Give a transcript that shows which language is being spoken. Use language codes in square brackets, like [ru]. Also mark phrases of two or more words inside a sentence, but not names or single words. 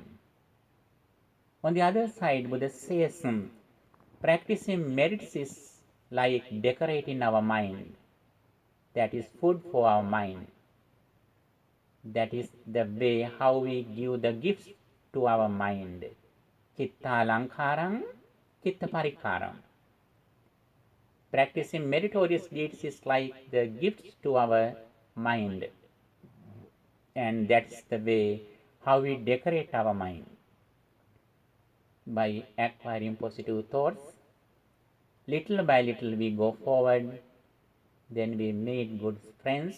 [en] On the other side, Buddha says, practicing merits is like decorating our mind. That is food for our mind. That is the way how we give the gifts to our mind. [pi] Chitta lankaram, chitta parikaram. [en] Practicing meritorious deeds is like the gifts to our mind. And that's the way how we decorate our mind. By acquiring positive thoughts, Little by little we go forward, then we meet good friends.